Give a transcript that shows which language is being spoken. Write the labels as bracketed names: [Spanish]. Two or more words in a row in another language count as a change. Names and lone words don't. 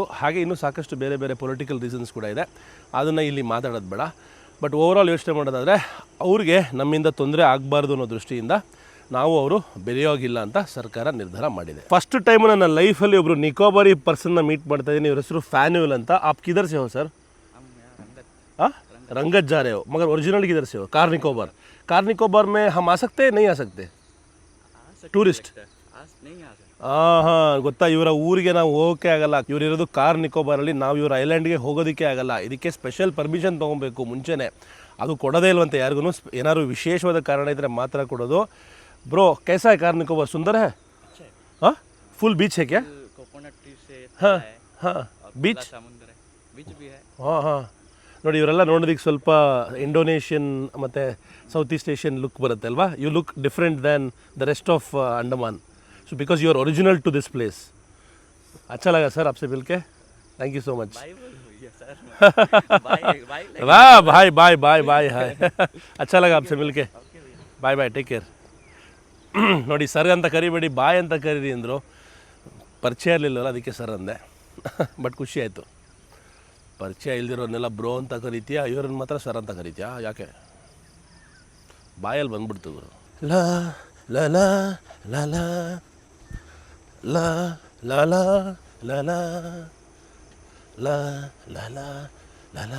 [Kannada] ಹಾಗೆ ಇನ್ನೂ ಸಾಕಷ್ಟು ಬೇರೆ ಬೇರೆ [English] political reasons [Kannada] ಕೂಡ ಇದೆ, ಅದನ್ನು ಇಲ್ಲಿ ಮಾತಾಡೋದು ಬೇಡ. [English] but overall [Kannada] ಯೋಚನೆ ಮಾಡೋದಾದರೆ ಅವ್ರಿಗೆ ನಮ್ಮಿಂದ ತೊಂದರೆ ಆಗಬಾರ್ದು ಅನ್ನೋ ದೃಷ್ಟಿಯಿಂದ ನಾವು ಅವರು ಬೆರೆಯೋಗಿಲ್ಲ ಅಂತ ಸರ್ಕಾರ ನಿರ್ಧಾರ ಮಾಡಿದೆ. [English] first time [Kannada] ನನ್ನ ಲೈಫಲ್ಲಿ ಒಬ್ಬರು ನಿಕೋಬಾರಿ ಪರ್ಸನ್ನ ಮೀಟ್ ಮಾಡ್ತಾ ಇದ್ದೀನಿ. ಇವ್ರ ಹೆಸರು ಫ್ಯಾನ್ಯುಲ್ ಅಂತ. [Hindi] आप किधर से हो सर? हाँ, रंगत जा रहे हो, मगर ओरिजिनल किधर से हो? कार निकोबार में हम आ सकते हैं, नहीं आ सकते? [Kannada] ಟೂರಿಸ್ಟ್? ಹಾಂ, ಗೊತ್ತಾ, ಇವರ ಊರಿಗೆ ನಾವು ಹೋಗೋಕ್ಕೆ ಆಗಲ್ಲ. ಇವ್ರು ಇರೋದು ಕಾರ್ ನಿಕೋಬಾರಲ್ಲಿ. ನಾವು ಇವ್ರ ಐಲ್ಯಾಂಡ್ಗೆ ಹೋಗೋದಕ್ಕೆ ಆಗಲ್ಲ. ಇದಕ್ಕೆ [English] special permission [Kannada] ತೊಗೊಬೇಕು ಮುಂಚೆನೇ. ಅದು ಕೊಡೋದೇ ಇಲ್ವಂತೆ ಯಾರಿಗೂ. ಏನಾದ್ರು ವಿಶೇಷವಾದ ಕಾರಣ ಇದ್ದರೆ ಮಾತ್ರ ಕೊಡೋದು. [Hindi] ब्रो कैसा है कार निकोबार? सुंदर है? हाँ, [English] full beach [Hindi] है क्या? [English] coconut tree [Hindi] से हाँ हाँ बीच भी है. [Kannada] ಹಾಂ ಹಾಂ, ನೋಡಿ ಇವರೆಲ್ಲ ನೋಡೋದಕ್ಕೆ ಸ್ವಲ್ಪ ಇಂಡೋನೇಷಿಯನ್ ಮತ್ತು [English] South East Asian look [Kannada] ಬರುತ್ತೆ ಅಲ್ವಾ. [English] you look different than the rest of Andaman. so because you are original to this place. [Hindi] अच्छा लगा सर आपसे मिल के. [English] thank you so much. [Hindi] वाह भाई, [English] bye bye bye. [Hindi] हाय, अच्छा लगा आपसे मिल के. [English] bye bye, take care. [Kannada] ನೋಡಿ, ಸರ್ ಅಂತ ಕರಿಬೇಡಿ, ಬಾಯ್ ಅಂತ ಕರೀರಿ ಅಂದರು. ಪರಿಚಯ ಇರಲಿಲ್ಲಲ್ಲ, ಅದಕ್ಕೆ ಸರ್ ಅಂದೆ. ಬಟ್ ಖುಷಿ ಆಯಿತು. ಪರಿಚಯ ಇಲ್ದಿರೋನ್ನೆಲ್ಲ ಬ್ರೋ ಅಂತ ಕರಿತೀಯಾ, ಇವ್ರನ್ನ ಮಾತ್ರ ಸರ್ ಅಂತ ಕರಿತೀಯಾ? ಯಾಕೆ? ಬಾಯಲ್ಲಿ ಬಂದ್ಬಿಡ್ತು ಗುರು. ಲಾ ಲಾ ಲಾ ಲಾ ಲಾ ಲಾ ಲಾ ಲಾ ಲಾ ಲಾ ಲಾ ಲಾ ಲಾ ಲಾ.